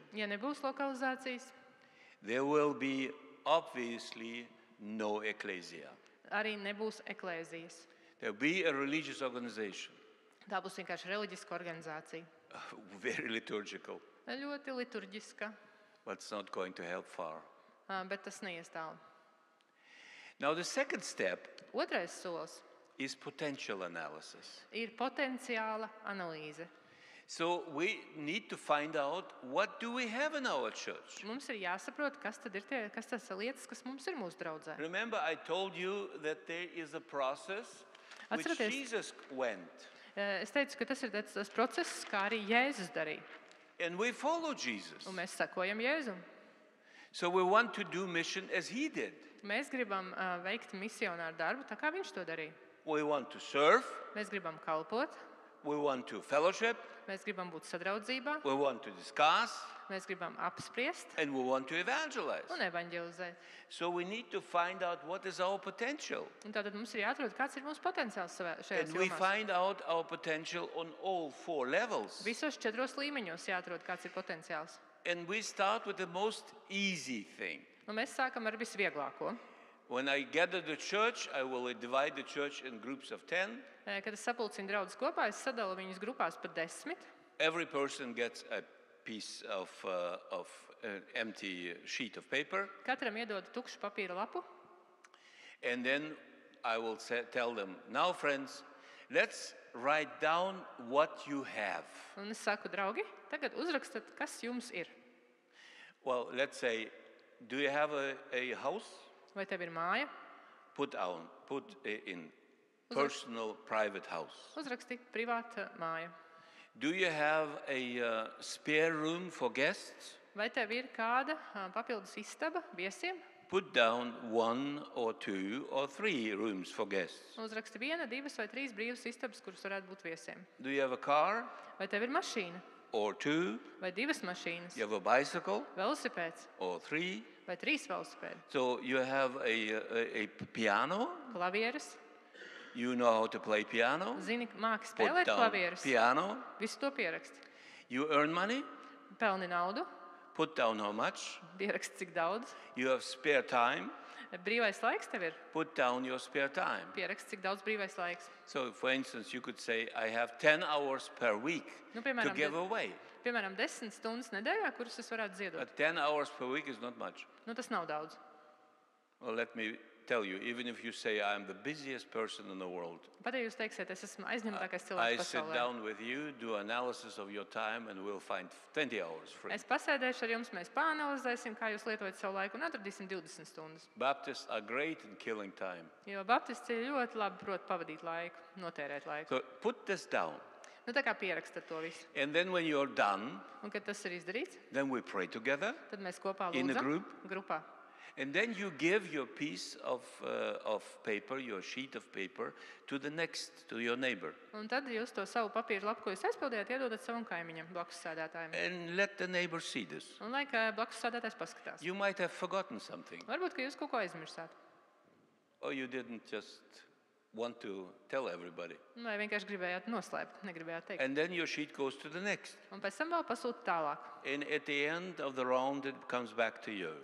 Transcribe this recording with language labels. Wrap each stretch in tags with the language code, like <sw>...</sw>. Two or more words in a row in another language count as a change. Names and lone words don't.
<lv>Ja nebūs lokalizācijas,</lv> <en>there will be obviously no ecclesia.</en> <lv>arī nebūs eklēzijas.</lv> <en>There will be a religious organization,</en> <lv>Tā būs vienkārši reliģiska organizācija.</lv> <en>very liturgical,</en> <lv>Ļoti liturģiska,</lv> <en>but it's not going to help far.</en> <lv>bet tas neies tālu.</lv> <en>Now the second step</en> <lv>Otrais solis</lv> <en>is potential analysis.</en> <lv>ir potenciāla analīze.</lv> <en>So we need to find out what do we have in our church.</en> <lv>Mums ir jāsaprot, kas tad ir kas tas ir lietas, kas mums ir mūsu draudzē.</lv> <en>Remember, I told you that there is a process which</en> <lv>Atceraties.</lv> <en>Jesus went,</en> <lv>Es teicu, ka tas ir tas process, kā arī Jēzus darīja.</lv> <en>and we follow Jesus.</en> <lv>Un mēs sekojam Jēzum.</lv> <en>So we want to do mission as he did.</en> <lv>Mēs gribam veikt misionāru darbu, tā kā viņš to darīja.</lv> <en>We want to serve,</en> <lv>Mēs gribam kalpot,</lv> <en>we want to fellowship,</en> <lv>mēs gribam būt sadraudzībā,</lv> <en>we want to discuss,</en> <lv>mēs gribam apspriest</lv> <en>and we want to evangelize.</en> <lv>un evaņģelizēt.</lv> <en>So we need to find out what is our potential.</en> <lv>Un tātad mums ir jāatrod, kāds ir mūsu potenciāls šajās</lv> <en>And we</en> <lv>jomās.</lv> <en>find out our potential on all 4 levels.</en> <lv>Visos 4 līmeņos jāatrod, kāds ir potenciāls.</lv> <en>And we start with the most easy thing.</en> <lv>Un mēs sākam ar visvieglāko.</lv> <en>When I gather the church, I will divide the church in groups of 10.</en> <lv>Kad es sapulcinu draugus kopā, es sadalu viņus grupās pa 10.</lv> <en>Every person gets a piece of an empty sheet of paper.</en> <lv>Katram iedod tukšu papīra lapu.</lv> <en>And then I will tell them, now friends, let's write down what you have.</en> <lv>Un es saku, draugi, tagad uzrakstat, kas jums ir.</lv> <en>Well, let's say, do you have a house?</en> <lv>Vai tev ir māja?</lv> <en>Put in personal private house.</en> <lv>Uzraksti privāta māja.</lv> <en>Do you have a spare room for guests?</en> <lv>Vai tev ir kāda papildus istaba viesiem?</lv> <en>Put down 1 or 2 or 3 rooms for guests.</en> <lv>Uzraksti 1, 2 vai 3 brīvas istabas, kuras varētu būt viesiem.</lv> <en>Do you have a car</en> <lv>Vai tev ir mašīna?</lv> <en>or 2?</en> <lv>Vai 2 mašīnas?</lv> <en>You have a bicycle</en> <lv>Velosipēds?</lv> <en>or 3?</en> <lv>Vai 3 velosipēdi?</lv> <en>So you have a piano?</en> <lv>Klavieres?</lv> <en>You know how to play piano?</en> <lv>Zini, māki</lv> <en>Put</en> <lv>spēlēt</lv> <en>down</en> <lv>klavieres?</lv> <en>piano.</en> <lv>Visu to pieraksti.</lv> <en>You earn money?</en> <lv>Pelni naudu,</lv> <en>Put down how much?</en> <lv>pieraksti cik daudz.</lv> <en>You have spare time?</en> <lv>Brīvais laiks tev ir,</lv> <en>Put down your spare time.</en> <lv>pieraksti cik daudz brīvais laiks.</lv> <en>So, for instance, you could say, I have 10 hours per week</en> <lv>Nu,</lv> <en>to</en> <lv>piemēram,</lv> <en>give away.</en> <lv>Piemēram, 10 stundas nedēļā, kuras es varētu ziedot.</lv> <en>10 hours per week is not much.</en> <lv>Nu, tas nav daudz.</lv> <en>Well, let me tell you, even if you say I'm the busiest person in the world,</en> <lv>Pat ja jūs teiksiet, es esmu aizņemtākais</lv> <en>I</en> <lv>cilvēks</lv> <en>sit</en> <lv>pasaulē.</lv> <en>down with you, do analysis of your time, and we'll find 20 hours free.</en> <lv>Es pasēdēšu ar jums, mēs pāanalizēsim, kā jūs lietojat savu laiku un atradīsim 20 stundas.</lv> <en>Baptists are great in killing time.</en> <lv>Jo baptisti ļoti labi prot pavadīt laiku, notērēt laiku.</lv> <en>So put this down.</en> <lv>Nu, tā kā pierakstat to visu.</lv> <en>And then when you're done,</en> <lv>Un, kad tas ir izdarīts,</lv> <en>then we pray together.</en> <lv>tad mēs kopā</lv> <en>In a</en> <lv>lūdzam</lv> <en>group?</en> <lv>grupā.</lv> <en>And then you give your piece of paper, your sheet of paper, to the next, to your neighbor.</en> <lv>Un tad jūs to savu papīru lapu, ko jūs aizpildījāt, iedodat savam kaimiņam, blakus sēdētājiem.</lv> <en>And let the neighbor see this.</en> <lv>Un lai kā blakus sēdētājs paskatās.</lv> <en>You might have forgotten something,</en> <lv>Varbūt, ka jūs kaut ko aizmirsāt.</lv> <en>or you didn't just want to tell everybody.</en> <lv>Vai vienkārši gribējāt noslēpt, negribējāt teikt.</lv> <en>And then your sheet goes to the next.</en> <lv>Un pēc tam vēl pasūta tālāk.</lv> <en>And at the end of the round, it comes back to you.</en>